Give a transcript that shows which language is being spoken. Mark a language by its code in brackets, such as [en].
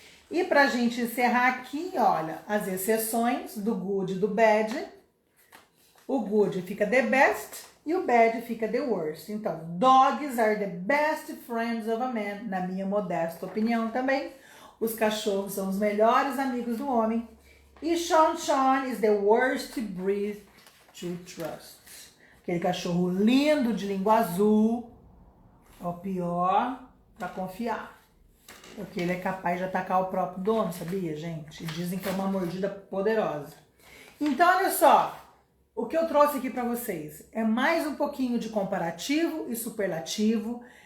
[pt] E pra gente encerrar aqui, olha, as exceções do good e do bad. O good fica the best e o bad fica the worst. Então, [en] dogs are the best friends of a man, [pt] na minha modesta opinião também. Os cachorros são os melhores amigos do homem. E [en] Sean is the worst breed to trust. [pt] Aquele cachorro lindo de língua azul é o pior para confiar. Porque ele é capaz de atacar o próprio dono, sabia, gente? E dizem que é uma mordida poderosa. Então, olha só. O que eu trouxe aqui para vocês é mais um pouquinho de comparativo e superlativo.